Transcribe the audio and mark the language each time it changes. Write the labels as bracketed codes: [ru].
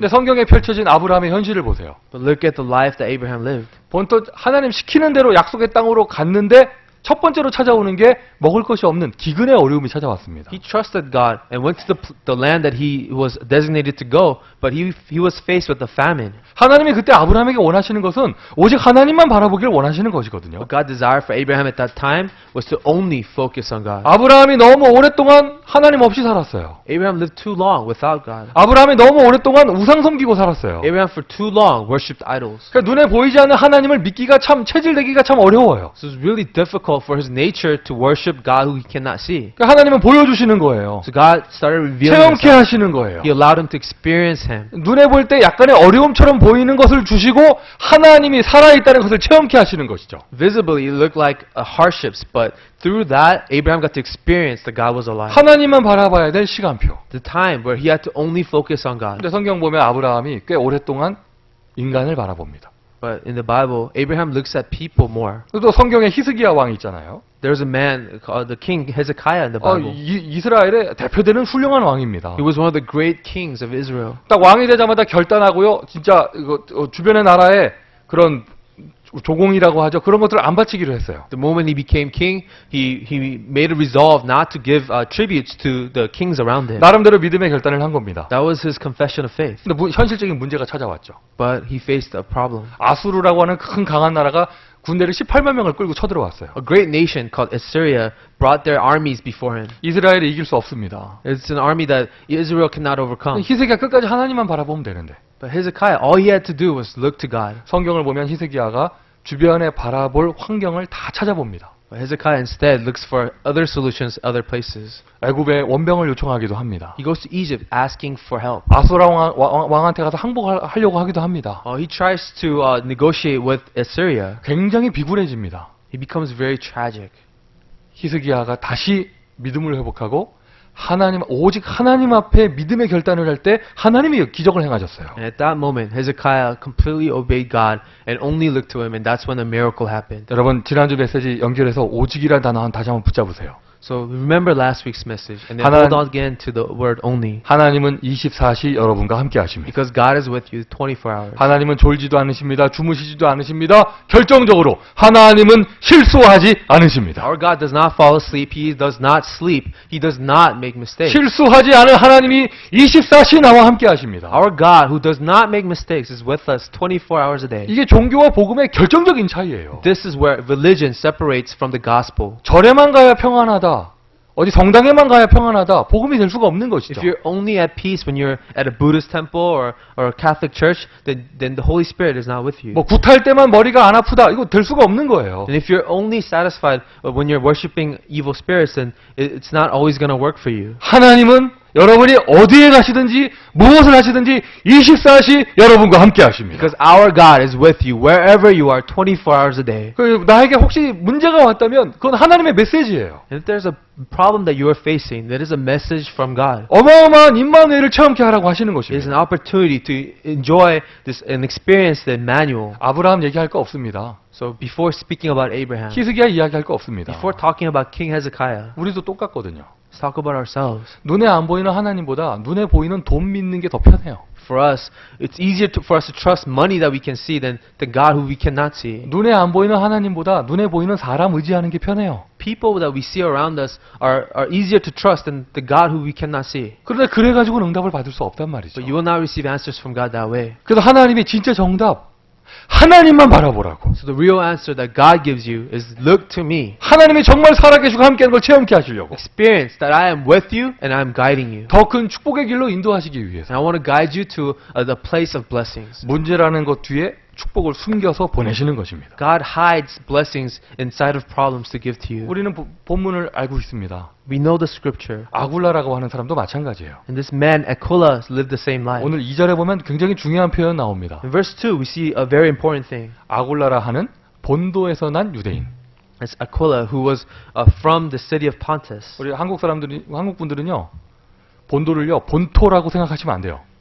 [ko] 근데 성경에 펼쳐진 아브라함의 현실을 보세요. [en] But look at the life that Abraham lived. [ko] 본토 하나님 시키는 대로 약속의 땅으로 갔는데 첫 번째로 찾아오는 게 먹을 것이 없는 기근의 어려움이 찾아왔습니다. [en] He trusted God and went to the land that he was designated to go, but he was faced with a famine. [ko] 하나님이 그때 아브라함에게 원하시는 것은 오직 하나님만 바라보기를 원하시는 것이거든요. [en] What God desired for Abraham at that time was to only focus on God. [ko] 아브라함이 너무 오랫동안 하나님 없이 살았어요. [en] Abraham lived too long without God. [ko] 아브라함이 너무 오랫동안 우상 섬기고 살았어요. [en] Abraham for too long worshipped idols. [ko] 그러니까 눈에 보이지 않는 하나님을 믿기가 참 체질되기가 참 어려워요. [en] So it's really difficult for his nature to worship God who he cannot see. [ko] 그러니까 하나님은 보여주시는 거예요. [en] So God started revealing [ko] 체험케 [en] himself. [ko] 하시는 거예요. [en] He allowed him to experience him. [ko] 눈에 볼 때 약간의 어려움처럼 보이는 것을 주시고 하나님이 살아있다는 것을 체험케 하시는 것이죠. [en] Visibly, it looked like hardships, but through that, Abraham got to experience that God was alive. [ko] 하나님만 바라봐야 될 시간표. [en] The time where he had to only focus on God. [ko] 근데 성경 보면 아브라함이 꽤 오랫동안 인간을 바라봅니다. [en] But in the Bible, Abraham looks at people more. [ko] 또 성경에 히스기야 왕이 있잖아요. [en] There's a man called the king Hezekiah in the Bible. [ko] 이스라엘의 대표되는 훌륭한 왕입니다. [en] He was one of the great kings of Israel. [ko] 딱 왕이 되자마자 결단하고요. 진짜 이거 주변의 나라에 그런 조공이라고 하죠. 그런 것들을 안 바치기로 했어요. [en] The moment he became king, he made a resolve not to give tributes to the kings around him. [ko] 나름대로 믿음의 결단을 한 겁니다. [en] That was his confession of faith. [ko] 근데 현실적인 문제가 찾아왔죠. [en] But he faced a problem. [ko] 아수르라고 하는 큰 강한 나라가 군대를 18만 명을 끌고 쳐들어왔어요. [en] A great nation called Assyria brought their armies before him. [ko] 이스라엘이 이길 수 없습니다. [en] It's an army that Israel cannot overcome. [ko] 히스기야 끝까지 하나님만 바라보면 되는데 [en] But Hezekiah, all he had to do was look to God. [ko] 성경을 보면 히스기야가 주변에 바라볼 환경을 다 찾아봅니다. [en] But Hezekiah instead looks for other solutions, other places. [ko] 애굽에 원병을 요청하기도 합니다. [en] He goes to Egypt asking for help. [ko] 아수라 왕한테 가서 항복하려고 하기도 합니다. [en] He tries to negotiate with Assyria. [ko] 굉장히 비굴해집니다. [en] He becomes very tragic. [ko] 히스기야가 다시 믿음을 회복하고 오직 하나님 앞에 믿음의 결단을 할 때 하나님이 기적을 행하셨어요. [en] And at that moment, Hezekiah completely obeyed God and only looked to him, and that's when a miracle happened. [ko] 여러분 지난주 메시지 연결해서 오직이라는 단어 다시 한번 붙잡으세요. [en] So remember last week's message, and then [ko] 하나님- [en] hold on again to the word only. [ko] 하나님은 24시 여러분과 함께 하십니다. [en] Because God is with you 24 hours. [ko] 하나님은 졸지도 않으십니다. 주무시지도 않으십니다. 결정적으로 하나님은 실수하지 않으십니다. [en] Our God does not fall asleep. He does not sleep. He does not make mistakes. [ko] 실수하지 않은 하나님이 24시 나와 함께 하십니다. [en] Our God, who does not make mistakes, is with us 24 hours a day. [ko] 이게 종교와 복음의 결정적인 차이예요. [en] This is where religion separates from the gospel. [ko] 절에만 가야 평안하다. 어디 성당에만 가야 평안하다. 복음이 될 수가 없는 것이죠. [en] If you're only at peace when you're at a Buddhist temple or a Catholic church, then the Holy Spirit is not with you. [ko] 뭐 굿할 때만 머리가 안 아프다. 이거 될 수가 없는 거예요. [en] And if you're only satisfied when you're worshiping evil spirits, then it's not always going to work for you. [ko] 하나님은 여러분이 어디에 가시든지 무엇을 하시든지 24시 여러분과 함께 하십니다. [en] Because our God is with you wherever you are 24 hours a day. [ko] 나에게 혹시 문제가 왔다면 그건 하나님의 메시지예요. [en] And if there's a problem that you are facing, that is a message from God. [ko] 어마어마한 임마누엘을 체험케 하라고 하시는 [en] It is an [ko] 것입니다. [en] opportunity to enjoy this and experience the Emmanuel. [ko] 아브라함 얘기할 거 없습니다. [en] So before speaking about Abraham, [ko] 히스기야 이야기할 거 없습니다. [en] before talking about King Hezekiah, [ko] 우리도 똑같거든요. [en] let's talk about ourselves. [ko] 눈에 안 보이는 하나님보다 눈에 보이는 돈 믿는 게 더 편해요. [en] For us, it's easier for us to trust money that we can see than the God who we cannot see. [ko] 눈에 안 보이는 하나님보다 눈에 보이는 사람 의지하는 게 편해요. [en] People that we see around us are easier to trust than the God who we cannot see. [ko] 그런데 그래가지고는 응답을 받을 수 없단 말이죠. [en] But you will not receive answers from God that way. [ko] 그래서 하나님이 진짜 정답, 하나님만 바라보라고. [en] So the real answer that God gives you is look to me. [ko] 하나님이 정말 살아계시고 함께하는 걸 체험케 하시려고. [en] Experience that I am with you and I am guiding you. [ko] 더 큰 축복의 길로 인도하시기 위해서. [en] And I want to guide you to the place of blessings. [ko] 문제라는 것 뒤에 축복을 숨겨서 보내시는 것입니다. [en] God hides blessings inside of problems to give to you. [ko] 우리는 본문을 알고 있습니다. [en] We know the scripture. [ko] 아굴라라고 하는 사람도 마찬가지예요. [en] And this man, Aquila, lived the same life. [ko] 오늘 2절에 보면 굉장히 중요한 표현 나옵니다. [en] In verse 2, we see a very important thing. [ko] 아굴라라 하는 본도에서 난 유대인. [en] It's Aquila, who was from the city of Pontus. [ko] 우리 한국 분들은요, 본도를요, 본토라고 생각하시면 안 돼요.